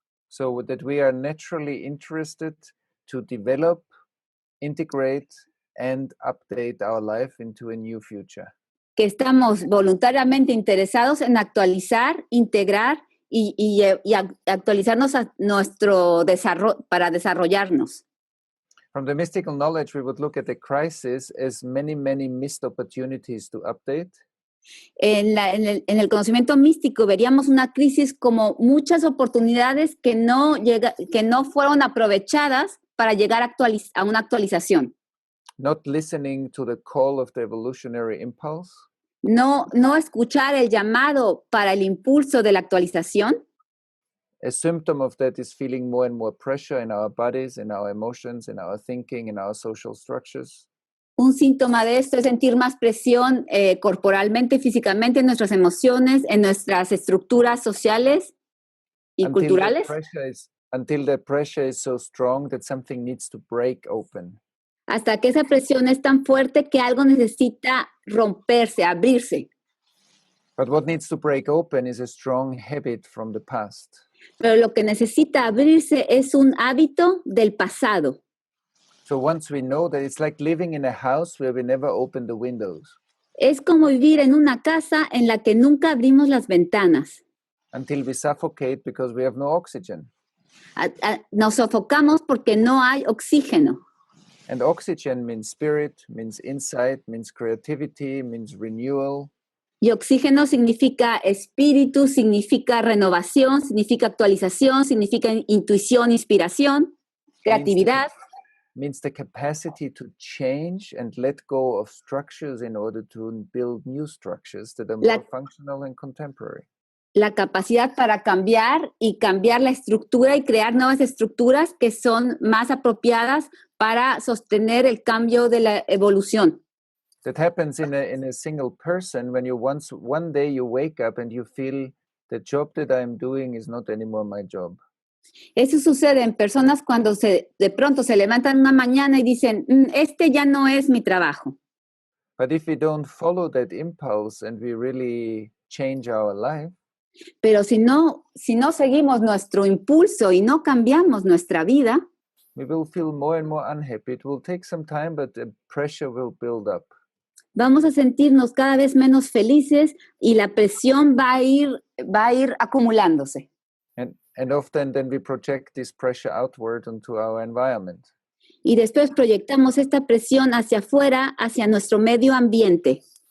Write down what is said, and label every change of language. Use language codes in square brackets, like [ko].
[en] So that we are naturally interested to develop, integrate, and update our life into a new future. [es] Que estamos voluntariamente interesados en actualizar, integrar y actualizarnos a nuestro desarrollo para desarrollarnos. [en] From the mystical knowledge, we would look at the crisis as many, many missed opportunities to update. [es] En el conocimiento místico veríamos una crisis como muchas oportunidades que no fueron aprovechadas para llegar a una actualización. [en] Not listening to the call of the evolutionary impulse. [es] No escuchar el llamado para el impulso de la actualización. [en] A symptom of that is feeling more and more pressure in our bodies, in our emotions, in our thinking, in our social structures. [es] Un síntoma de esto es sentir más presión corporalmente, físicamente, en nuestras emociones, en nuestras estructuras sociales y culturales. [en] Until the pressure is so strong that something needs to break open. [es] Hasta que esa presión es tan fuerte que algo necesita romperse, abrirse. [en] But what needs to break open is a strong habit from the past. [es] Pero lo que necesita abrirse es un hábito del pasado. [en] So once we know that it's like living in a house where we never open the windows. [es] Es como vivir en una casa en la que nunca abrimos las ventanas. [en] Until we suffocate because we have no oxygen. [es] Nos sofocamos porque no hay oxígeno. [en] And oxygen means spirit, means insight, means creativity, means renewal. [es] Y oxígeno significa espíritu, significa renovación, significa actualización, significa intuición, inspiración, creatividad. [en] Means the capacity to change and let go of structures in order to build new structures that are more functional and contemporary. [es] La capacidad para cambiar y cambiar la estructura y crear nuevas estructuras que son más apropiadas para sostener el cambio de la evolución. [en] That happens in a single person when you one day you wake up and you feel the job that I'm doing is not anymore my job. [es] Eso sucede en personas cuando de pronto se levantan una mañana y dicen, este ya no es mi trabajo. [en] But if we don't follow that impulse and we really change our life, [es] pero si no seguimos nuestro impulso y no cambiamos nuestra vida, [en] we will feel more and more unhappy. It will take some time, but the pressure will build up. [es] Vamos a sentirnos cada vez menos felices y la presión va a ir acumulándose. [en] And often then we project this pressure outward into our environment. [es] Y después proyectamos esta presión hacia afuera, hacia nuestro medio ambiente.